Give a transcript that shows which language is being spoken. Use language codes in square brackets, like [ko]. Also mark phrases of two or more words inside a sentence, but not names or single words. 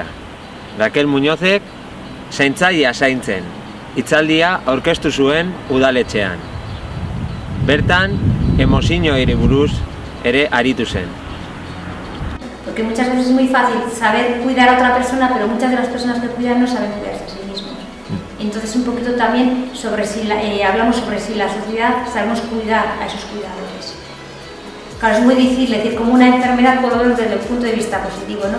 [eu] Raquel Muñozek zaintzailea zaintzen, hitzaldia aurkeztu zuen udaletxean. Bertan, emozioei buruz ere aritu zen. [es] Porque muchas veces es muy fácil saber cuidar a otra persona, pero muchas de las personas que cuidan no saben cuidarse a sí mismos. Entonces un poquito también sobre si hablamos sobre si la sociedad sabemos cuidar a esos cuidadores. Claro, es muy difícil decir, como una enfermedad por lo menos desde el punto de vista positivo, ¿no?